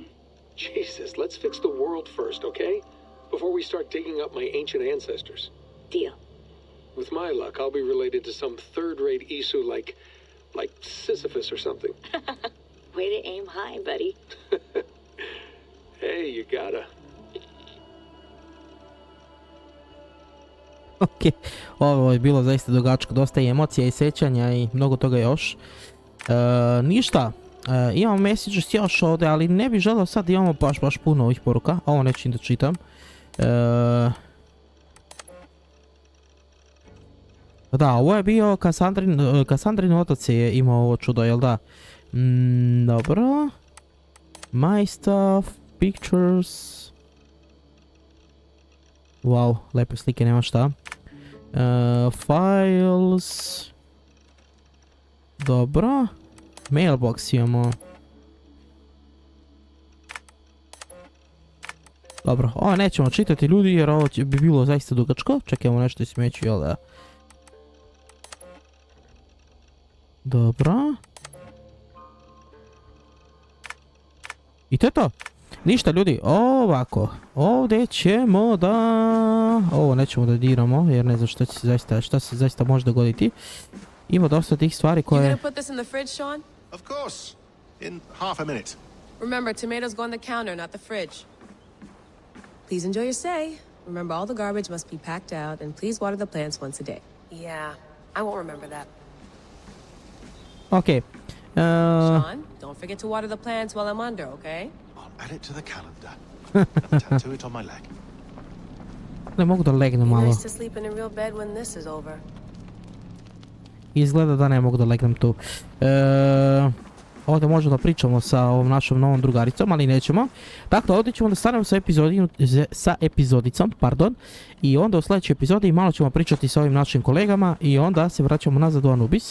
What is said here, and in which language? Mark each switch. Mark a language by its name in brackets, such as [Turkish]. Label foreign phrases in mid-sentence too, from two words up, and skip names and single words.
[English] Jesus, let's fix the world first, okay? Before we start digging up my ancient ancestors. Deal. With my luck, I'll be related to some third-rate Isu like Sisyphus or something. Way to aim high, buddy. Hey, you gotta. [Serbian] Ok, ovo je bilo zaista dugačko, dosta i emocija i sjećanja i mnogo toga još. Ništa, imamo messages još ovdje, ali ne bih želeo sad, imamo baš puno ovih poruka, ovo neću da čitam. Da, ovo je bio Kassandrin otac je imao ovo čudo, jel da? Dobro. [English] My stuff. pictures. [Serbian] Wow, lepe slike, nema šta. Files. Dobro. Mailbox imamo. Dobro, ovo nećemo čitati ljudi jer ovo bi bilo zaista dugačko. Čekajmo nešto i smeću, jel da? Dobro. I to je to. Ništa ljudi, ovako. Ovdje ćemo da... Ovo nećemo da diramo jer ne znam šta se zaista može dogoditi. Ima dosta tih stvari koje... [English] You gonna put this in the fridge, Sean? Of course. In half a minute. Remember, tomatoes go on the counter, not the fridge. Please enjoy your stay. Remember, all the garbage must be packed out, and please water the plants once a day. Yeah, I won't remember that. Okay. Sean, don't forget to water the plants while I'm under, okay? I'll add it to the calendar and tattoo it on my leg. [Serbian] Ne mogu da legnem malo. [English] Nice to sleep in a real bed when this is over. [Serbian] Izgleda da ne mogu da legnem tu. Ovdje možemo da pričamo sa ovom našom novom drugaricom, ali nećemo. Dakle, ovdje ćemo da stanemo sa epizodicom, pardon. I onda u sljedećoj epizodi malo ćemo pričati sa ovim našim kolegama i onda se vraćamo nazad u Anubis.